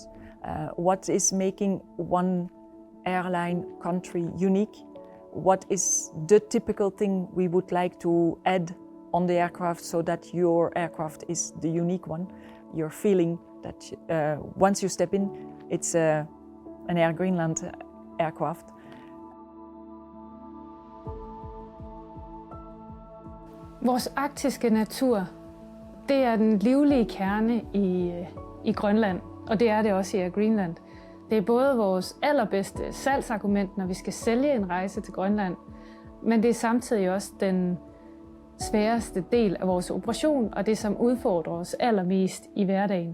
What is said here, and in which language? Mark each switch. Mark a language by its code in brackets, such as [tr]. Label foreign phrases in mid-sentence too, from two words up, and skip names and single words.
[en] What is making one airline country unique? What is the typical thing we would like to add on the aircraft so that your aircraft is the unique one? You're feeling that once you step in, it's an Air Greenland aircraft. [da] Vores arktiske natur, det er den livlige kerne i Grønland, og det er det også i Air Greenland. Det er både vores allerbedste salgsargument, når vi skal sælge en rejse til Grønland, men det er samtidig også den sværeste del af vores operation, og det som udfordrer os allermest i hverdagen.